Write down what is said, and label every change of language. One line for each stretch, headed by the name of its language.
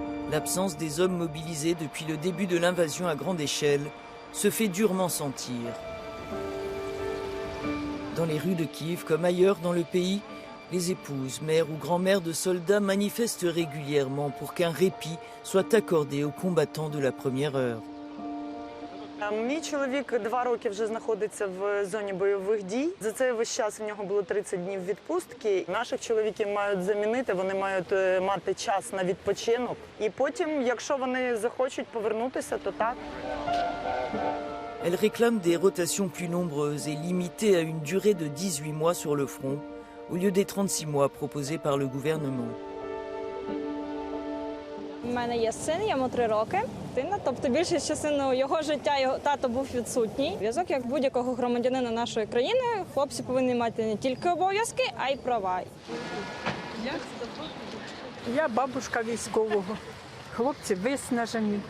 French: L'absence des hommes mobilisés depuis le début de l'invasion à grande échelle se fait durement sentir. Dans les rues de Kiev, comme ailleurs dans le pays, les épouses, mères ou grand-mères de soldats manifestent régulièrement pour qu'un répit soit accordé aux combattants de la première heure.
Ukrainian: Мій чоловік 2 роки вже знаходиться в зоні бойових дій. За цей весь час в нього було 30 днів відпустки. Наших чоловіків мають замінити, вони мають мати час на відпочинок. І потім, якщо вони захочуть повернутися, то так.
French: Elle réclame des rotations plus nombreuses et limitées à une durée de 18 mois sur le front, au lieu des 36 mois proposés par le gouvernement.
Ukrainian: У мене є син, йому 3 роки. Тобто більшість частини його життя його тато був відсутній. Зв'язок, як будь-якого громадянина нашої країни, хлопці повинні мати не тільки обов'язки, а й права. Я бабушка військового. Хлопці виснажені.